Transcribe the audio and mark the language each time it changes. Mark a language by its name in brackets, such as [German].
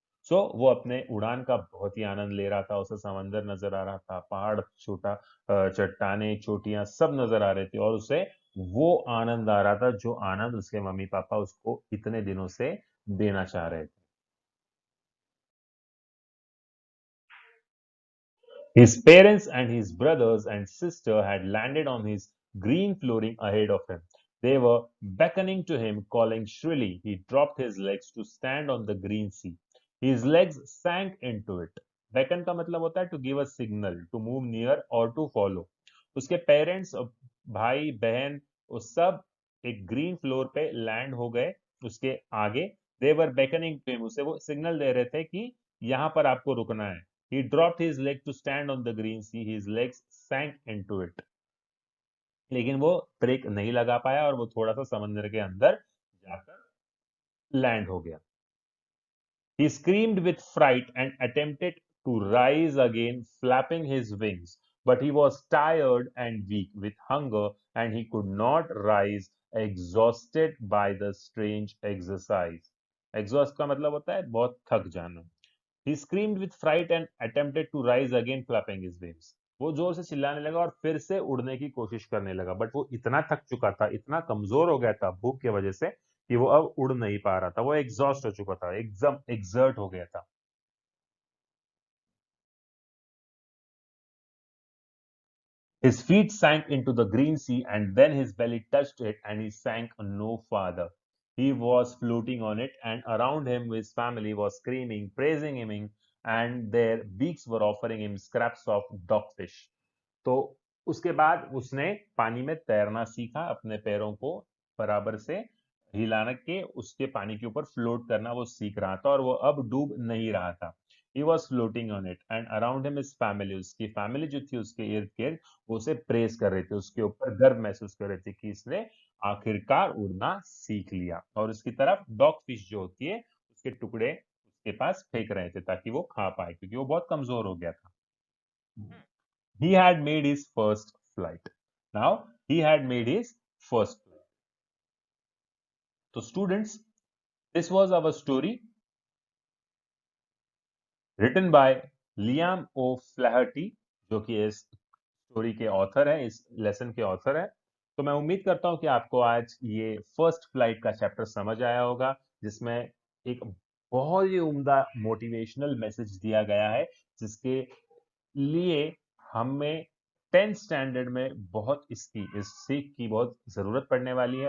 [Hindi] सो वो अपने उड़ान का बहुत ही आनंद ले रहा था। उसे समंदर नजर आ रहा था, पहाड़, छोटा चट्टाने, चोटियां सब नजर आ रही थी और उसे वो आनंद आ रहा था जो आनंद उसके मम्मी पापा उसको इतने दिनों से देना चाह रहे थे। [English] His parents and his brothers and sister had landed on his green flooring ahead of him. They were beckoning to him, calling shrilly. He dropped his legs to stand on the green sea. His legs sank into it. Beckon [Hindi] का मतलब होता है [English] to give a signal, to move near or to follow. [Hindi] उसके parents, भाई बहन, वो सब एक ग्रीन फ्लोर पे लैंड हो गए उसके आगे। [English] they were beckoning to him, [Hindi] उसे वो सिग्नल दे रहे थे कि यहाँ पर आपको रुकना है। [English] He dropped his leg to stand on the green sea. His legs sank into it. [Hindi] लेकिन वो ब्रेक नहीं लगा पाया और वो थोड़ा सा समंदर के अंदर जाकर लैंड हो गया। [English] He screamed with fright and attempted to rise again, flapping his wings. But he was tired and weak with hunger, and he could not rise, exhausted by the strange exercise. [Hindi] Exhaust का मतलब होता है बहुत थक जाना। [English] He screamed with fright and attempted to rise again, flapping his wings. [Hindi] वो जोर से चिल्लाने लगा और फिर से उड़ने की कोशिश करने लगा, बट वो इतना थक चुका था, इतना कमजोर हो गया था भूख की वजह से कि वो अब उड़ नहीं पा रहा था। वो एग्जॉस्ट हो चुका था, एकदम एक्सर्ट हो गया था। [English] His feet sank into the green sea, and then his belly touched it, and he sank no farther. He was floating on it, and around him his family was screaming, praising him, and their beaks were offering him scraps of dogfish. [Hindi] तो उसके बाद उसने पानी में तैरना सीखा, अपने पैरों को बराबर से हिलाना के उसके पानी के ऊपर फ्लोट करना वो सीख रहा था और वो अब डूब नहीं रहा था। [English] He was floating on it and around him his family, [Hindi] उसकी फैमिली जो थी उसके इर्द गिर्द वो उसे प्रेस कर रहे थे, उसके ऊपर गर्व महसूस कर रहे थे कि इसने आखिरकार उड़ना सीख लिया। और उसकी तरफ डॉग फिश जो होती है उसके टुकड़े उसके पास फेंक रहे थे ताकि वो खा पाए, क्योंकि वो बहुत कमजोर हो गया था। [English] He had made his first flight. Now he had made his first flight. So students, this was our story written by Liam O'Flaherty, [Hindi] जो कि इस स्टोरी के ऑथर है, इस लेसन के ऑथर है। तो मैं उम्मीद करता हूं कि आपको आज ये फर्स्ट फ्लाइट का चैप्टर समझ आया होगा, जिसमें एक बहुत ही उम्दा मोटिवेशनल मैसेज दिया गया है, जिसके लिए हमें 10th स्टैंडर्ड में बहुत इस सीख की बहुत जरूरत पड़ने वाली है।